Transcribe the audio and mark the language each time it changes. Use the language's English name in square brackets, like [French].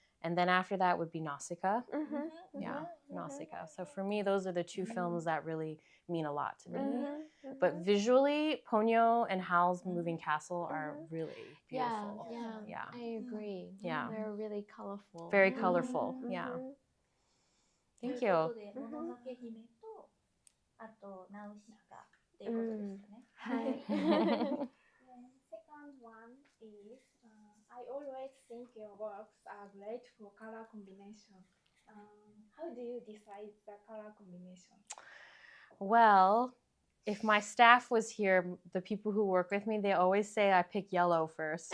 [English] And then after that would be Nausicaa. Yeah, Nausicaa. So for me, those are the 2 films that really mean a lot to me. But visually, Ponyo and Howl's Moving Castle are really beautiful. Yeah. I agree. Yeah. They're really colorful. Very colorful. Yeah. Thank you. [Japanese] もののけ姫と、あとナウシカっていうことですかね。はい。 [English] Second one is, I always think your works are great for color combination. How do you decide the color combination? Well, if my staff was here, the people who work with me, they always say I pick yellow first.